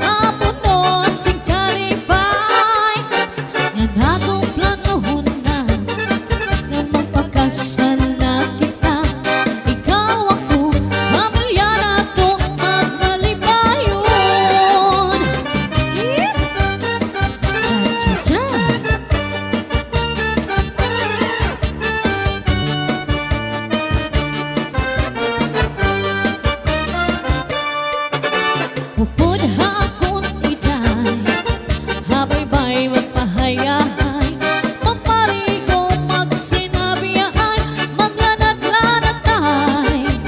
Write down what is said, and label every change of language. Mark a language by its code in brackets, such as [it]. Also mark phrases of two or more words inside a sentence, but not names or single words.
[hil] kapuno sing karibay, yan atong planohon na, kasal na kita. Ikaw ako, pamilya na to at malipayon. Cha-cha-cha. [war] Upod hakon itay, habay-bay magpahayahay, pamarigo magsinabiyahay, maglanat-lanatay.